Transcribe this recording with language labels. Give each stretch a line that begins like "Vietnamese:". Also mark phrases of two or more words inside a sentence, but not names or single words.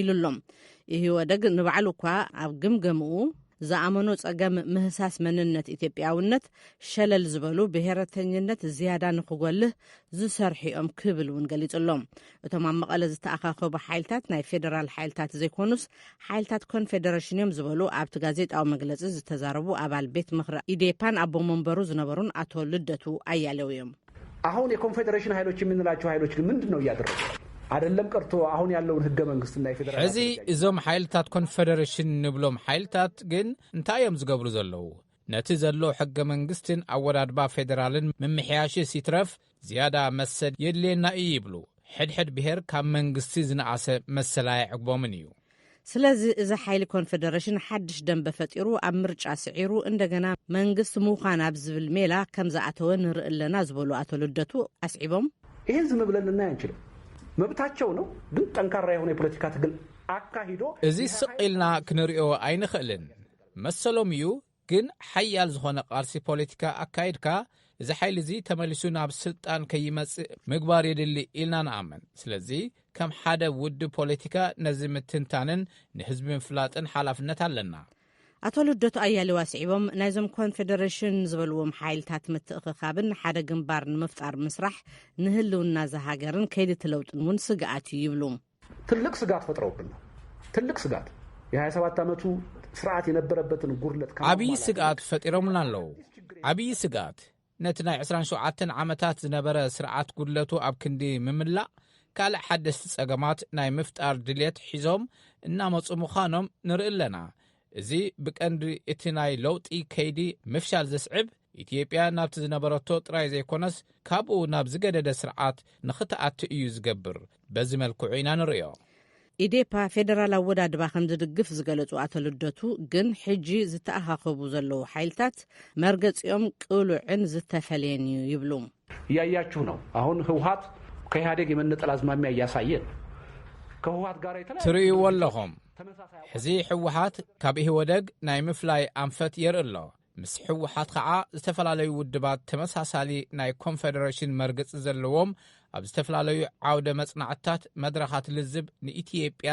Tigrinya: ኢሉሎም። ይህወደግ ንባዕሉ እኳ ኣብ ግምገምኡ ዝኣመኖ ጸገም ምህሳስ መንነት ኢትዮጵያውነት ሸለል ዝበሉ ብሄረተኝነት ዝያዳ ንክጎልህ ዝሰርሒኦም ክብል እውን ገሊጹሎም። እቶም ኣብ መቐለ ዝተኣኻኸቡ ሓይልታት ናይ ፌደራል ሓይልታት ዘይኮኑስ ሓይልታት ኮንፌደሬሽን እዮም ዝበሉ ኣብቲ ጋዜጣዊ መግለፂ ዝተዛረቡ ኣባል ቤት ምክሪ ኢዴፓን ኣቦ መንበሩ ዝነበሩን ኣቶ ልደቱ ኣያሌው እዮም።
Amharic: አሁን የኮንፌዴሬሽን ኃይሎች የምንላቸው ኃይሎች ግን ምንድነው ያደረጉ? አይደለም ቀርቶ አሁን ያለውን ህገ መንግስትና የፌደራል
Tigrinya: እዚ እዞም ሓይልታት ኮንፌደሬሽን ንብሎም ሓይልታት ግን እንታዮም ዝገብሩ ዘለው ነቲ ዘሎ ሕገ መንግስትን ኣወዳድባ ፌደራልን ምምሕያሽ ሲትረፍ ዝያዳ መሰል የድልየና እዩ ይብሉ። ሕድሕድ ብሄር ካብ መንግስቲ ዝነኣሰ መሰላይ ዕግቦምን እዩ። ስለዚ እዚ ሓይሊ ኮንፌደሬሽን ሓድሽ ደንበ ፈጢሩ ኣብ ምርጫ ስዒሩ እንደገና መንግስት ምዃን ኣብ ዝብል ሜላ ከም ዝኣተወ ንርኢ ኣለና ዝበሉ ኣቶ ልደቱ ኣስዒቦም
Amharic: ይህን ዝም ብለን ልናይ አንችልም። መብታቸው ነው ግን ጠንካራ የሆነ የፖለቲካ ትግል አካሂዶ
Tigrinya: እዚ ስቂልና ክንሪኦ አይንኽእልን መሰሎም እዩ። ግን ሓያል ዝኾነ ቃልሲ ፖለቲካ አካይድካ እዚ ሓይሊ እዚ ተመሊሱ ናብ ስልጣን ከይመጽእ ምግባር የድሊ ኢልና ንኣመን። ስለዚ ከም ሓደ ውድ ፖለቲካ ነዚ ምትንታንን ንህዝቢ ምፍላጥን ሓላፍነት ኣለና። ኣቶ ልደቱ ኣያሌው ኣስዒቦም ናይዞም ኮንፌደሬሽን ዝበልዎም ሓይልታት ምትእኽኻብን ሓደ ግንባር ንምፍጣር ምስራሕ ንህልውና ዝሃገርን ከይዲ ትለውጥን እውን ስጋኣት ይብሉ።
Amharic: ትልቅ ስጋት ፈጥረውብን ትልቅ ስጋት የ27 ዓመቱ ስርዓት የነበረበትን ጉርለት
Tigrinya: ዓብይ ስጋት ፈጢሮምና ኣለዉ። ዓብይ ስጋት ነቲ ናይ 27 ዓመታት ዝነበረ ስርዓት ጉድለቱ ኣብ ክንዲ ምምላእ ካልእ ሓደስቲ ጸገማት ናይ ምፍጣር ድልየት ሒዞም እናመፁ ምዃኖም ንርኢ ኣለና። እዚ ብቀንዲ እቲ ናይ ለውጢ ከይዲ ምፍሻል ዘስዕብ ኢትዮጵያ ናብቲ ዝነበረቶ ጥራይ ዘይኮነስ ካብኡ ናብ ዝገደደ ስርዓት ንኽትኣቲ እዩ ዝገብር። በዚ መልክዑ ኢና ንርእዮ። ኢዴፓ ፌደራል ኣወዳድባ ከም ዝድግፍ ዝገለጹ ኣቶ ልደቱ ግን ሕጂ ዝተኣኻኸቡ ዘለዉ ሓይልታት መርገፂኦም ቅሉዕን ዝተፈለየን እዩ ይብሉ።
Amharic: እያያችሁ ነው አሁን ህወሓት ከኢህአዴግ የመነጠል አዝማሚያ እያሳየ ከህወሓት ጋር
Tigrinya: ትርእይዎ ኣለኹም። ሕዚ ሕወሓት ካብ ኢህወደግ ናይ ምፍላይ ኣንፈት የርኢ ኣሎ። ምስ ሕወሓት ከዓ ዝተፈላለዩ ውድባት ተመሳሳሊ ናይ ኮንፌደሬሽን መርገፂ ዘለዎም ኣብ ዝተፈላለዩ ዓውደ መጽናዕታት መድረኻት ልዝብ ንኢትዮጵያ